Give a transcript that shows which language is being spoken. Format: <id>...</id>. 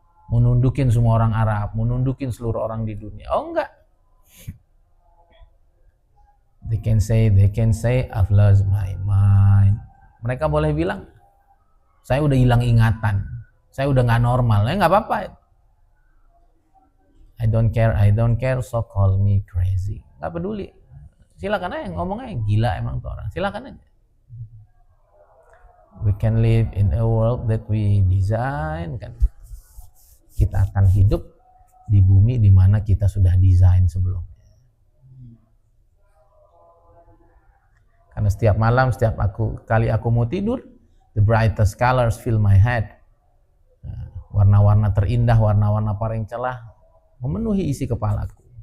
<id>Menundukin semua orang Arab, menundukin seluruh orang di dunia. Oh enggak.</id> <en>They can say I've lost my mind.</en> <id>Mereka boleh bilang, saya udah hilang ingatan, saya udah nggak normal. Nggak apa-apa.</id> <en>I don't care, so call me crazy.</en> <id>Nggak peduli. Silakan aja ngomongnya gila emang tuh orang. Silakan aja.</id> <en>We can live in a world that we design, kan.</en> <id>Kita akan hidup di bumi di mana kita sudah desain sebelumnya. Karena setiap malam, setiap kali aku mau tidur,</id> <en>the brightest colors fill my head.</en> <id>Warna-warna terindah, warna-warna paling cerah memenuhi isi kepalaku.</id>